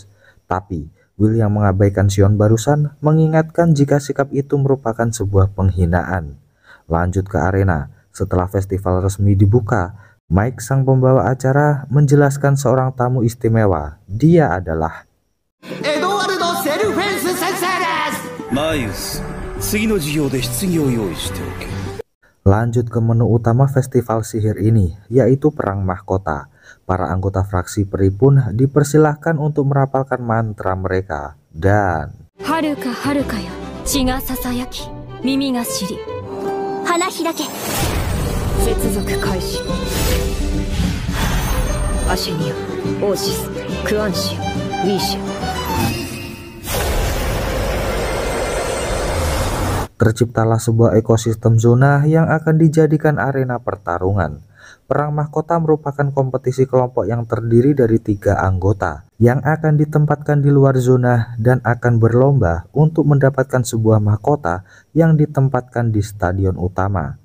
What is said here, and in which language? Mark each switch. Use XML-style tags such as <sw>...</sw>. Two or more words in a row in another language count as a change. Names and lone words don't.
<id>Tapi Will yang mengabaikan Sion barusan mengingatkan jika sikap itu merupakan sebuah penghinaan. Lanjut ke arena, setelah festival resmi dibuka, Mike sang pembawa acara menjelaskan seorang tamu istimewa. Dia adalah</id> <ja>エドゥアルド セルフェンセ 先生 です. Maius, 次の授業で質疑を用意しておけ。</ja> <id>Lanjut ke menu utama festival sihir ini, yaitu perang mahkota. Para anggota fraksi peri pun dipersilahkan untuk merapalkan mantra mereka. Dan</id> <ja>遥か 遥か よ、地 が 囁き、耳 が 知り. 花 開け. 接続 開始. Ashenia, Oshis, Kuanshi, Wishi.</ja> <id>terciptalah sebuah ekosistem zona yang akan dijadikan arena pertarungan. Perang mahkota merupakan kompetisi kelompok yang terdiri dari 3 anggota yang akan ditempatkan di luar zona dan akan berlomba untuk mendapatkan sebuah mahkota yang ditempatkan di stadion utama.</id>